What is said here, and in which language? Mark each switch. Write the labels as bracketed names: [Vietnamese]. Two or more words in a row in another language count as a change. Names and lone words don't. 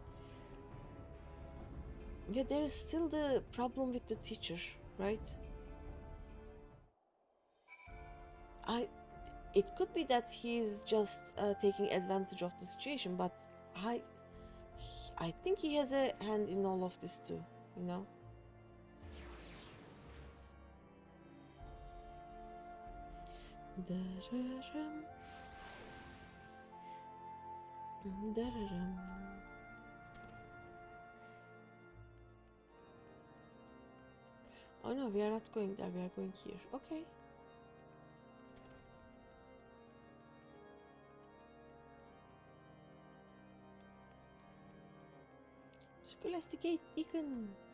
[English] Yeah, there is still the problem with the teacher, right? It could be that he's just taking advantage of the situation, but I think he has a hand in all of this too, you know? Da-ra-ram. Da-ra-ram. Oh no, we are not going there, we are going here. Okay. Scholasticate beacon.